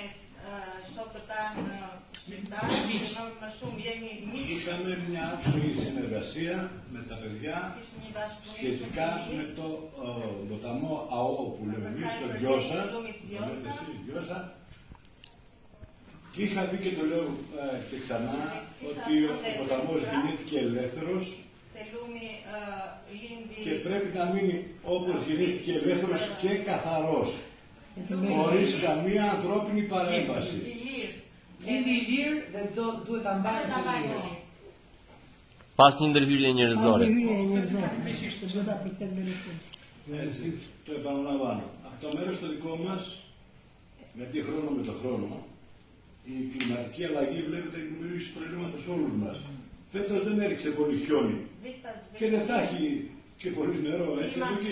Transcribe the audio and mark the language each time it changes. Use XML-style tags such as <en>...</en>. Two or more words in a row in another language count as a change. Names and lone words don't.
<el>Είχαμε μια άψογη συνεργασία με τα παιδιά σχετικά με το ποταμό ΑΟ που λέμε εμείς, το Γκιώσα, και είχα πει και το λέω και ξανά ότι ο ποταμός γεννήθηκε ελεύθερος και πρέπει να μείνει όπως γεννήθηκε ελεύθερος και καθαρός, χωρίς καμία ανθρώπινη παρέμβαση.</el> <sq>Pas një ndërhyrje njerëzore.</sq> <el>Έτσι, το επαναλαμβάνω. Από το μέρος το δικό μας, γιατί χρόνο με το χρόνο, η κλιματική αλλαγή βλέπετε έχει δημιουργήσει προβλήματα σε όλους μας. Φέτος δεν έριξε πολύ χιόνι και δεν θα έχει και πολύ νερό έτσι εδώ εκεί.</el>